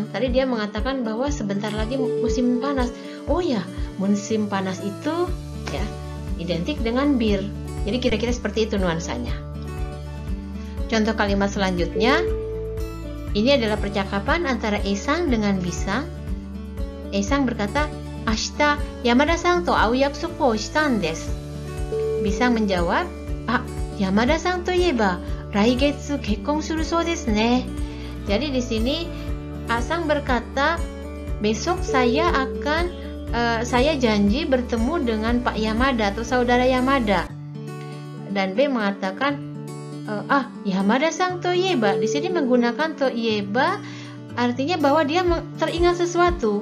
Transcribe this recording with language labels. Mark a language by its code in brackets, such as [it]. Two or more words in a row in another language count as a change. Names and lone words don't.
[id] Tadi dia mengatakan bahwa sebentar lagi musim panas. Oh ya, musim panas itu ya identik dengan bir. Jadi kira-kira seperti itu nuansanya. Contoh kalimat selanjutnya, ini adalah percakapan antara Esang dengan Bisang. Esang berkata, [ja] "明日山田さんと会う約束をしたんです." [id] Bisang menjawab, [ja] 山田さんといえば来月結婚するそうですね. [id] Jadi di sini Asang berkata, besok saya janji bertemu dengan Pak Yamada atau saudara Yamada. Dan B mengatakan, [ja] 山田さんといえば. [id] Di sini menggunakan [ja] といえば [id] artinya bahwa dia teringat sesuatu.